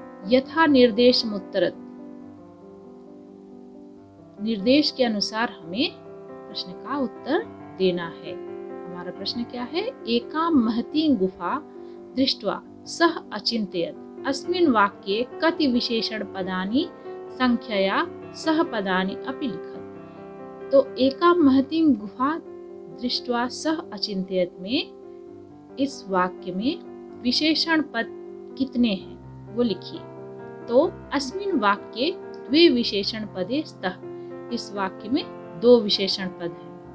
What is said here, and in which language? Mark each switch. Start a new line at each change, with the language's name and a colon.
Sanskrit: यथा निर्देश मुत्तरत।
Hindi: निर्देश के अनुसार हमें प्रश्न का उत्तर देना है। हमारा प्रश्न क्या है।
Sanskrit: एकाम महती गुफा दृष्ट्वा सह अचिंतयत। अस्मिन् वाक्ये कति विशेषण पदानि संख्यया सह पदानि अपि लिखत।
Hindi: तो
Sanskrit: एकाम महती गुफा दृष्ट्वा सह अचिंतयत
Hindi: में इस वाक्य में विशेषण पद कितने हैं वो लिखिए।
Sanskrit: तो अस्मिन् वाक्ये द्वे विशेषण पदे स्तः।
Hindi: इस वाक्य में दो विशेषण पद हैं।